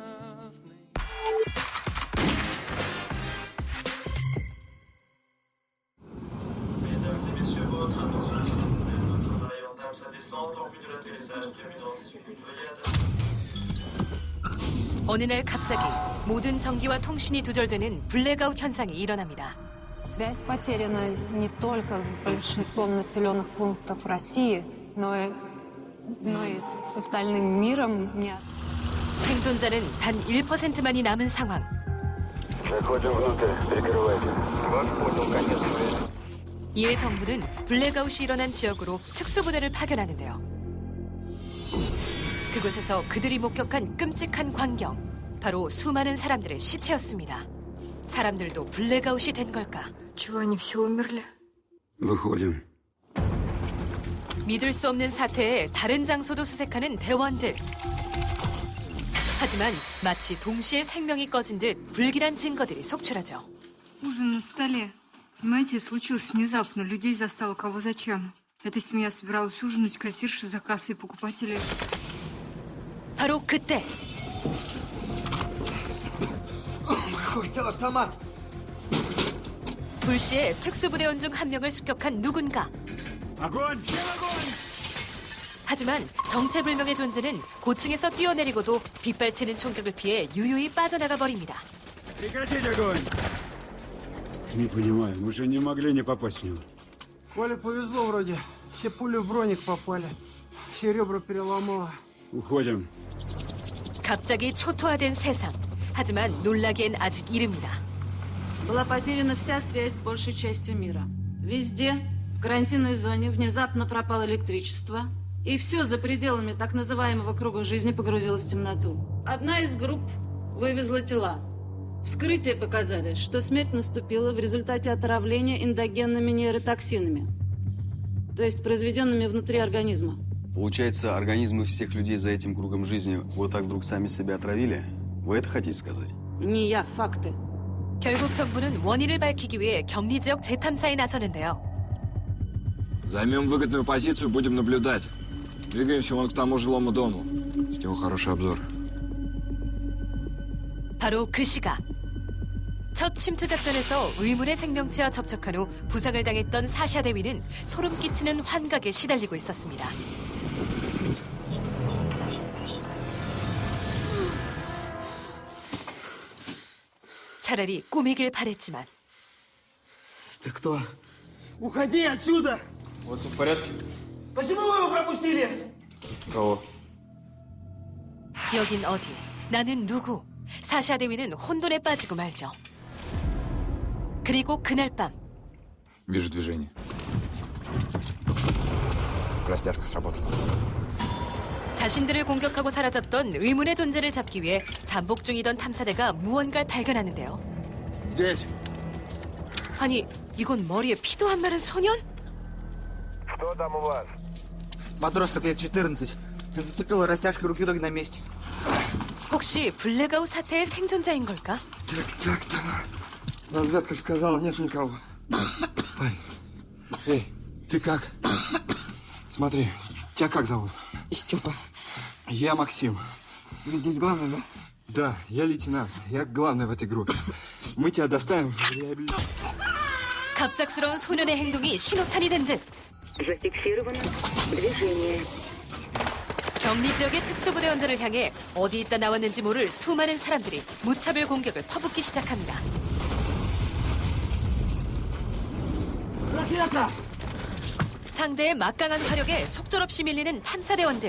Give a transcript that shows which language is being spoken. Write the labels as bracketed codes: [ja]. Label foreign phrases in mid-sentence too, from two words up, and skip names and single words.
[ko] 어느 날 갑자기 모든 전기와 통신이 두절되는 블랙아웃 현상이 일어납니다. [ru] Связь потеряна не только с большинством населенных пунктов России, но и с остальным миром. [ko] 생존자는 단 1%만이 남은 상황. 이에 정부는 블랙아웃이 일어난 지역으로 특수부대를 파견하는데요. 그곳에서 그들이 목격한 끔찍한 광경, 바로 수많은 사람들의 시체였습니다. 사람들도 블랙아웃이 된 걸까? 믿을 수 없는 사태에 다른 장소도 수색하는 대원들. 하지만 마치 동시에 생명이 꺼진 듯 불길한 증거들이 속출하죠. [ru] Ужин на столе. Понимаете, случилось внезапно. Людей застало кого зачем. Эта семья собиралась ужинать, кассирши за кассой, покупатели. [ko] 바로 그때. [ru] хотел автомат. [ko] 불시에 특수부대원 중 한 명을 습격한 누군가. 하지만 정체불명의 존재는 고층에서 뛰어내리고도 빗발치는 총격을 피해 유유히 빠져나가 버립니다. [ru] Не понимаю, мы же не могли не попасть в него. Коле повезло вроде. Все пули в броник попали. Все ребра переломало. Уходим. [ko] 갑자기 초토화된 세상. 하지만 놀라기엔 아직 이릅니다. [ru] Была потеряна вся связь с большей частью мира. Везде, в карантинной зоне, внезапно пропало электричество. И все за пределами так называемого круга жизни погрузилось в темноту. Одна из групп вывезла тела. Вскрытия показали, что смерть наступила в результате отравления эндогенными нейротоксинами, то есть произведенными внутри организма. Получается, организмы всех людей за этим кругом жизни вот так вдруг сами себя отравили? Вы это хотите сказать? Не я, факты. [ko] 결국 정부는 원인을 밝히기 위해 격리 지역 재탐사에 나서는데요. [ru] Займем выгодную позицию, будем наблюдать. Двигаемся вон к тому жилому дому. С него хороший обзор. [ko] 바로 그 시각. 첫 침투 작전에서 의문의 생명체와 접촉한 후 부상을 당했던 사샤 대위는 소름 끼치는 환각에 시달리고 있었습니다. 차라리 꾸미길 바랬지만. [ru] Ты кто? Уходи отсюда! У вас в порядке? Почему вы его пропустили? Кого? [ko] 여긴 어디? 나는 누구? 사샤 대위는 혼돈에 빠지고 말죠. 그리고 그날 밤. [ru] Вижу движение. Растяжка сработала. [ko] 자신들을 공격하고 사라졌던 의문의 존재를 잡기 위해 잠복 중이던 탐사대가 무언가를 발견하는데요. [ru] Здесь. [ko] 아니, 이건 머리에 피도 안 마른 소년? [ru] Что там у вас? Подросток лет 14. Зацепила растяжкой руки-ноги на месте. 혹시 블랙아웃 사태의 생존자인 걸까? Так. Разведка сказала, нет никого. Эй, ты как? Смотри, тебя как зовут? Степа. Я Максим. Вы здесь главный, да? Да, я лейтенант. Я главный в этой группе. Мы тебя доставим в реабилитацию. [ko] 갑작스러운 소년의 행동이 신호탄이 된 듯. 격리 지역의 특수부대원들을 향해 어디 있다 나왔는지 모를 수많은 사람들이 무차별 공격을 퍼붓기 시작합니다. 상대의 막강한 화력에 속절없이 밀리는 탐사대원들.